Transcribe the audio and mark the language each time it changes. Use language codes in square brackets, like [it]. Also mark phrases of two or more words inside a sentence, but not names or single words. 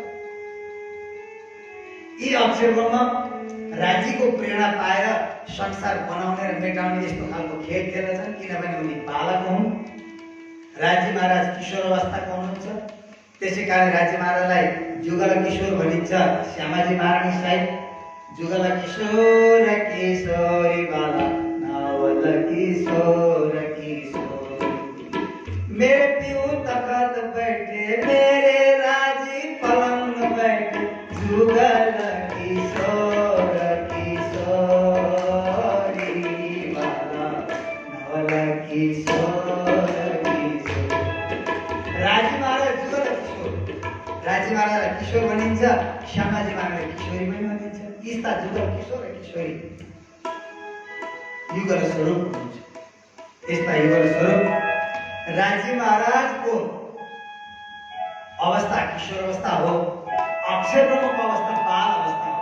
[ne] यी अक्षर ब्रह्म राज्यको प्रेरणा पाएर संसार बनाउने र मेटाउने यस्तो खालको खेल खेल्दछन्, किनभने उनी बालक हुन्। राज्य महाराज किशोर अवस्थाको हुनुहुन्छ, त्यसै कारण राज्य महाराजलाई जुगल किशोर भनिन्छ। [hi] श्यामाजी महारानी साहिब जुगल किशोर किशोरी बाला नावल किशोर किशोर मेरे पिऊ तखत बैठे मेरे राजी पलंग बैठे जुगल किशोर किशोरी बाला नावल किशोर किशोर। [ne] राजी महाराज जुगल किशोर, राजी महाराज किशोर भनिन्छ, श्यामाजी महाराज किशोरी पनि भनिन्छ। यस्ता जुगल किशोर र किशोरी युगल स्वरूप हुन्छ। यस्ता युगल स्वरूप राजी महाराजको अवस्था किशोर अवस्था हो, अक्षर ब्रह्मको अवस्था बाल अवस्था हो।